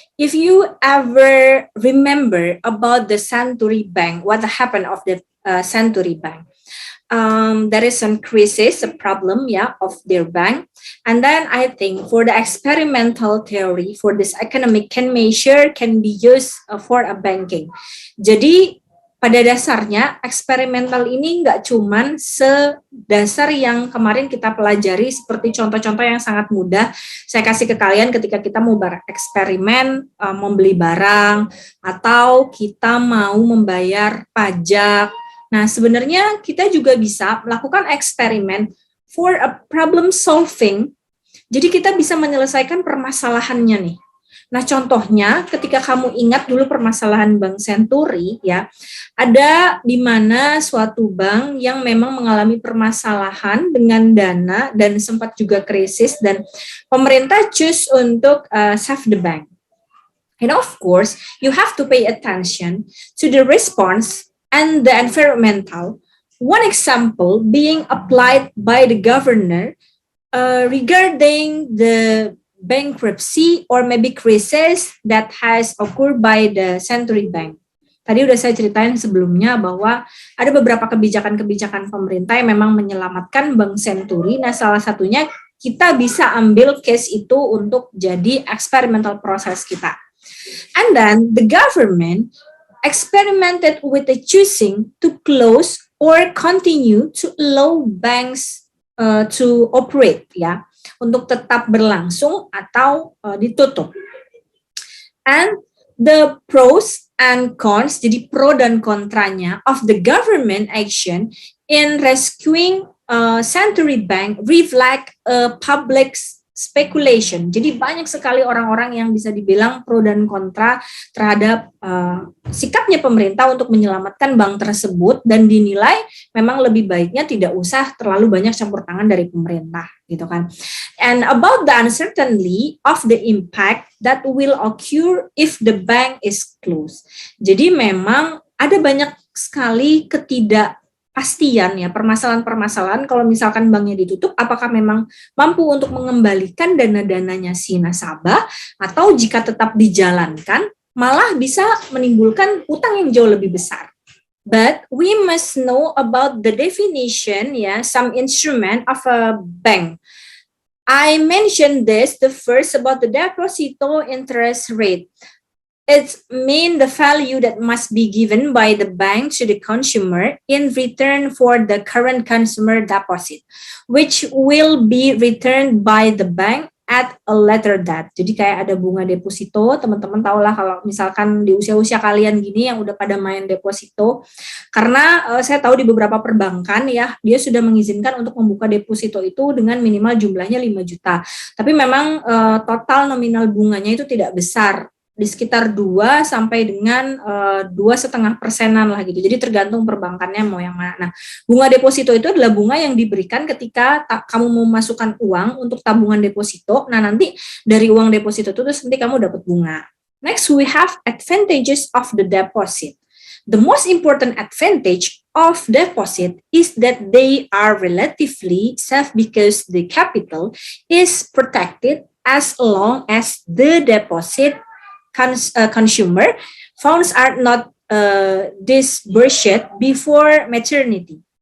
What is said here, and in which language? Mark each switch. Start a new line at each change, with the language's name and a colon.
English: If you ever remember about the Century Bank, what happened of the Century Bank? There is some crisis, a problem, of their bank. And then I think for the experimental theory for this economic can be used for a banking.
Indonesian: Jadi pada dasarnya eksperimental ini nggak cuman sedasar yang kemarin kita pelajari seperti contoh-contoh yang sangat mudah saya kasih ke kalian ketika kita mau bereksperimen membeli barang atau kita mau membayar pajak. Nah, sebenarnya kita juga bisa melakukan eksperimen
English: for a problem solving.
Indonesian: Jadi kita bisa menyelesaikan permasalahannya nih. Nah, contohnya ketika kamu ingat dulu permasalahan Bank Century ada di mana suatu bank yang memang mengalami permasalahan dengan dana dan sempat juga krisis dan pemerintah choose untuk
English: save the bank. And of course, you have to pay attention to the response and the environmental. One example being applied by the governor regarding the bankruptcy or maybe crisis that has occurred by the Century Bank.
Indonesian: Tadi udah saya ceritain sebelumnya bahwa ada beberapa kebijakan-kebijakan pemerintah yang memang menyelamatkan Bank Century. Nah, salah satunya kita bisa ambil case itu untuk jadi
English: experimental process
Indonesian: kita.
English: And then the government experimented with the choosing to close or continue to allow banks to operate,
Indonesian: untuk tetap berlangsung atau ditutup.
English: And the pros and cons,
Indonesian: jadi pro dan kontranya
English: of the government action in rescuing Century Bank reflect public speculation.
Indonesian: Jadi banyak sekali orang-orang yang bisa dibilang pro dan kontra terhadap sikapnya pemerintah untuk menyelamatkan bank tersebut dan dinilai memang lebih baiknya tidak usah terlalu banyak campur tangan dari pemerintah gitu kan.
English: And about the uncertainty of the impact that will occur if the bank is closed.
Indonesian: Jadi memang ada banyak sekali ketidakpastian permasalahan-permasalahan kalau misalkan banknya ditutup, apakah memang mampu untuk mengembalikan dana-dananya si nasabah atau jika tetap dijalankan malah bisa menimbulkan utang yang jauh lebih besar.
English: But we must know about the definition, some instrument of a bank. I mentioned the first about the deposito interest rate. It means the value that must be given by the bank to the consumer in return for the current consumer deposit, which will be returned by the bank at a later date.
Indonesian: Jadi kayak ada bunga deposito, teman-teman tahulah kalau misalkan di usia-usia kalian gini yang udah pada main deposito, karena saya tahu di beberapa perbankan ya, dia sudah mengizinkan untuk membuka deposito itu dengan minimal jumlahnya 5 juta. Tapi memang total nominal bunganya itu tidak besar, di sekitar 2 sampai dengan 2,5% lah gitu. Jadi tergantung perbankannya mau yang mana. Nah, bunga deposito itu adalah bunga yang diberikan ketika kamu mau masukkan uang untuk tabungan deposito. Nah, nanti dari uang deposito itu terus nanti kamu dapat bunga.
English: Next, we have advantages of the deposit. The most important advantage of deposit is that they are relatively safe because the capital is protected as long as the deposit consumer funds are not disbursed before maturity.